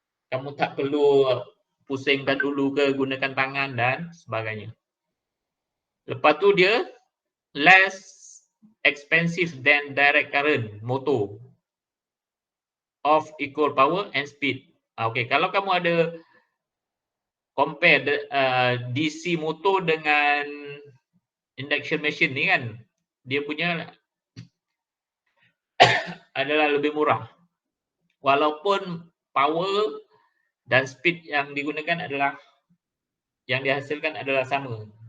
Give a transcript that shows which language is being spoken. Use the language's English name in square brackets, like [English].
[Malay] Kamu tak perlu pusingkan dulu ke, gunakan tangan dan sebagainya. Lepas tu dia [English] less expensive than direct current motor of equal power and speed. [Malay] Okey, kalau kamu ada compare DC motor dengan induction machine ni kan, dia punya adalah lebih murah. Walaupun power dan speed yang digunakan adalah, yang dihasilkan adalah sama.